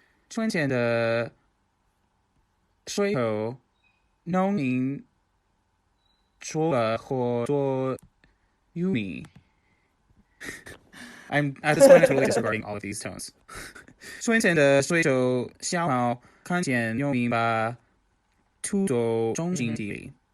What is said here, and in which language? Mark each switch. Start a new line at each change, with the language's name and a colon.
Chinese: 春天的时候，农民种了很多玉米。
English: At this point, I'm totally disregarding all of these tones.
Chinese: 春天的时候，小猫看见农民把土豆种进地里。